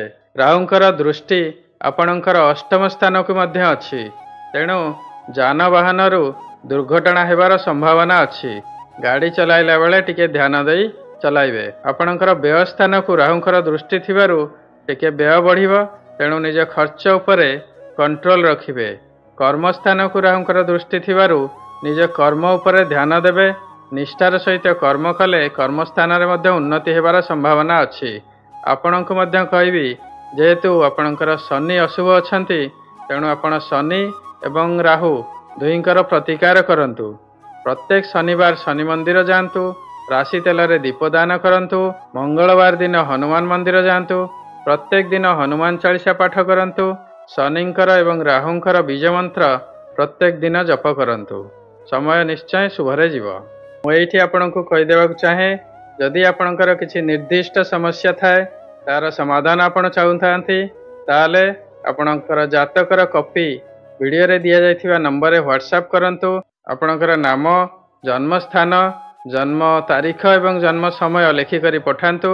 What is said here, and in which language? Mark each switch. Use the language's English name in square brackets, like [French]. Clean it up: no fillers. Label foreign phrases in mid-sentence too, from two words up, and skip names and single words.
[Odia] ରାହୁଙ୍କର ଦୃଷ୍ଟି ଆପଣଙ୍କର ଅଷ୍ଟମ ସ୍ଥାନ କୁ ମଧ୍ୟ ଅଛି, ତେଣୁ ଯାନବାହନ ଦୁର୍ଘଟଣା ହେବାର ସମ୍ଭାବନା ଅଛି। ଗାଡ଼ି ଚଳାଇଲା ବେଳେ ଟିକେ ଧ୍ୟାନ ଦେଇ ଚଳାଇବେ। ଆପଣଙ୍କର ବ୍ୟୟ ସ୍ଥାନ କୁ ରାହୁଙ୍କର ଦୃଷ୍ଟି ଥିବାରୁ ଟିକେ ବ୍ୟୟ ବଢ଼ିବ, ତେଣୁ ନିଜ ଖର୍ଚ୍ଚ ଉପରେ କଣ୍ଟ୍ରୋଲ ରଖିବେ। କର୍ମସ୍ଥାନ କୁ ରାହୁଙ୍କର ଦୃଷ୍ଟି ଥିବାରୁ ନିଜ କର୍ମ ଉପରେ ଧ୍ୟାନ ଦେବେ। ନିଷ୍ଠାର ସହିତ କର୍ମ କଲେ କର୍ମସ୍ଥାନ ରେ ମଧ୍ୟ ଉନ୍ନତି ହେବାର ସମ୍ଭାବନା ଅଛି। ଆପଣଙ୍କୁ ମଧ୍ୟ କହିବି, ଯେହେତୁ ଆପଣଙ୍କର ଶନି ଅଶୁଭ ଅଛନ୍ତି, ତେଣୁ ଆପଣ ଶନି ଏବଂ ରାହୁ ଦୁହିଁଙ୍କର ପ୍ରତିକାର କରନ୍ତୁ। ପ୍ରତ୍ୟେକ ଶନିବାର ଶନି ମନ୍ଦିର ଯାଆନ୍ତୁ, ରାଶି ତେଲ ରେ ଦୀପଦାନ କରନ୍ତୁ। ମଙ୍ଗଳବାର ଦିନ ହନୁମାନ ମନ୍ଦିର ଯାଆନ୍ତୁ, ପ୍ରତ୍ୟେକ ଦିନ ହନୁମାନ ଚାଳିଶା ପାଠ କରନ୍ତୁ। ଶନିଙ୍କର ଏବଂ ରାହୁଙ୍କର ବୀଜ ମନ୍ତ୍ର ପ୍ରତ୍ୟେକ ଦିନ ଜପ କରନ୍ତୁ। ସମୟ ନିଶ୍ଚୟ ଶୁଭରେ ଯିବ। ମୁଁ ଏଠି ଆପଣଙ୍କୁ କହି ଦେବାକୁ ଚାହେଁ, ଯଦି ଆପଣଙ୍କର କିଛି ନିର୍ଦ୍ଦିଷ୍ଟ ସମସ୍ୟା ଥାଏ, ତାର ସମାଧାନ ଆପଣ ଚାହୁଁଥାନ୍ତି, ତାହେଲେ ଆପଣଙ୍କର ଜାତକର କପି ଭିଡିଓ ରେ ଦିଆ ଯାଇଥିବା ନମ୍ବର ରେ ହ୍ୱାଟସଆପ କରନ୍ତୁ। ଆପଣଙ୍କର ନାମ, ଜନ୍ମ ସ୍ଥାନ, ଜନ୍ମ ତାରିଖ ଏବଂ ଜନ୍ମ ସମୟ ଲେଖି କରି ପଠାନ୍ତୁ।